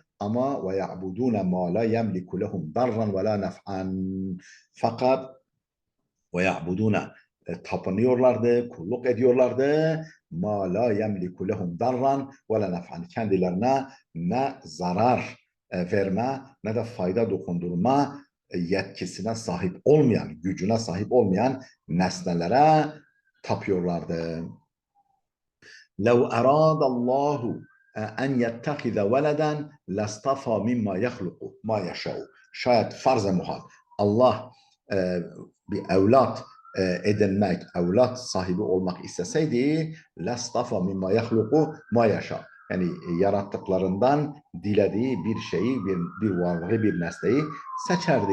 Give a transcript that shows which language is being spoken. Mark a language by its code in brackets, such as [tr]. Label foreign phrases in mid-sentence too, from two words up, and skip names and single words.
[ar] Ama ويعبدون ما لا يملك لهم ضرا ولا نفعا, fakat ويعبدون, [tr] tapınıyorlardı, kulluk ediyorlardı. [ar] ما لا يملك لهم ضرا ولا نفعا, [tr] kendilerine ne zarar verme ne de fayda dokundurma yetkisine sahip olmayan, gücüne sahip olmayan nesnelere tapıyorlardı. [ar] لو أراد الله أن يتخذ ولدا لاصطفى مما يخلق ما يشاء. [tr] Şayet farz-ı muhal Allah bir evlat edinmek, evlat sahibi olmak isteseydi [ar] لاصطفى مما يخلق ما يشاء. [tr] Yani yarattıklarından dilediği bir şeyi, bir varlığı, bir nesneyi seçerdi.